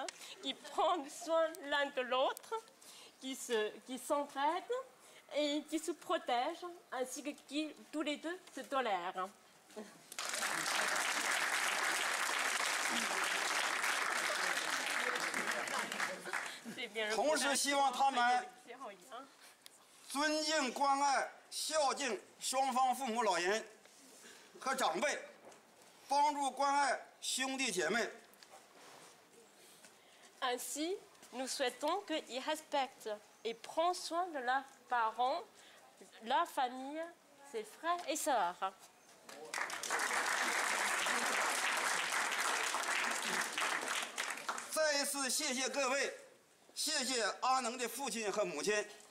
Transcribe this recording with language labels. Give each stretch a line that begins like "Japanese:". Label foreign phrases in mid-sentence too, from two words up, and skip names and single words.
French: qui prennent soin l'un de l'autre, qui s'entraident et qui se protègent, ainsi que qui tous les deux se tolèrent.
Chinese: 同时希望他们尊敬、关爱、孝敬双方父母、老人和长辈，帮助关爱兄弟姐妹。
French: Ainsi, nous souhaitons qu'ils respectent et prennent soin de leurs parents, leur famille, ses frères et sœurs.
Chinese: 再一次谢谢各位，谢谢阿能的父亲和母亲。